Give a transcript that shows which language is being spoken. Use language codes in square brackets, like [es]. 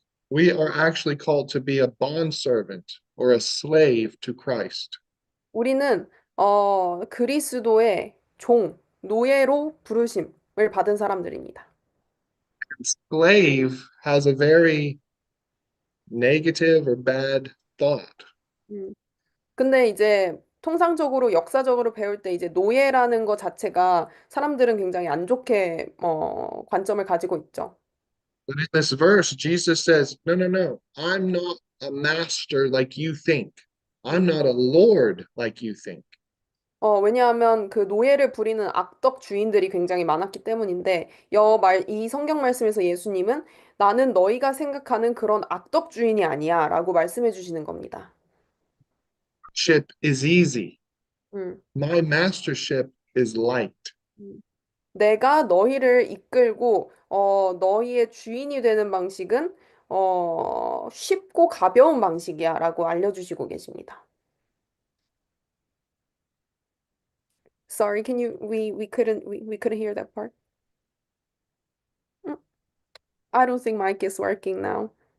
[en] We are actually called to be a bondservant or a slave to Christ. [ko] 우리는 그리스도의 노예로 부르심을 받은 사람들입니다. [en] Slave has a very negative or bad thought. 음. [ko] 근데 이제 통상적으로 역사적으로 배울 때 이제 노예라는 것 자체가 사람들은 굉장히 안 좋게 관점을 가지고 있죠. [en] But in this verse, Jesus says, no, no, no, I'm not a master like you think. I'm not a Lord like you think. [ko] 왜냐하면 그 노예를 부리는 악덕 주인들이 굉장히 많았기 때문인데, 이 성경 말씀에서 예수님은 나는 너희가 생각하는 그런 악덕 주인이 아니야 라고 말씀해 주시는 겁니다. [en] Ship is easy. 음, My mastership is light. 음. [ko] 내가 너희를 이끌고, 너희의 주인이 되는 방식은, 쉽고 가벼운 방식이야 라고 알려주시고 계십니다. [en] Sorry, we couldn't hear that part. Mm, I don't think mic is working now.